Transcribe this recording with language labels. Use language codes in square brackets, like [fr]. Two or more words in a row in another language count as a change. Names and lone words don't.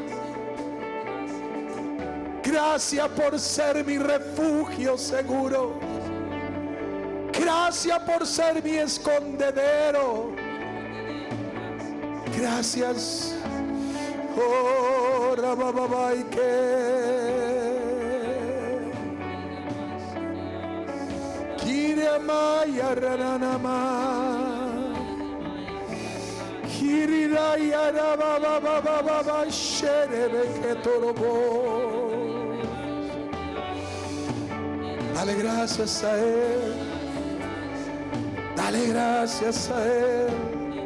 [es] Gracias por ser mi refugio seguro. Gracias por ser mi escondedero. Gracias Oh, rababai que. Kiremaya rananama. Kiriraya rabababababa sherebe que torobo. Dale gracias a Él. Dale gracias a Él.